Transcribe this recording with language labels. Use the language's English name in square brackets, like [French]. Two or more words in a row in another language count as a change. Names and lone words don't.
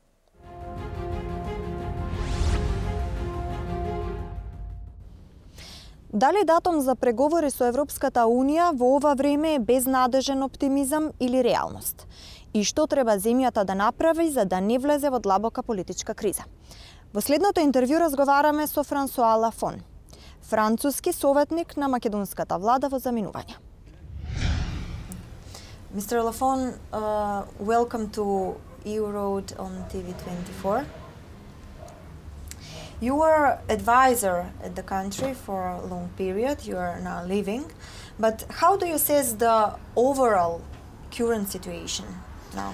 [Macedonian] Дали датум за преговори со Европската Унија во ова време е безнадежен оптимизам или реалност? И што треба земјата да направи за да не влезе во длабока политичка криза? Во следното интервју разговараме со Франсуа Лафон, француски советник на македонската влада во заминување. [English] Mr. Lafon, welcome to ЕвропаТ on TV24. You were advisor at the country for a long period. You are now leaving. But how do you assess the overall current situation now?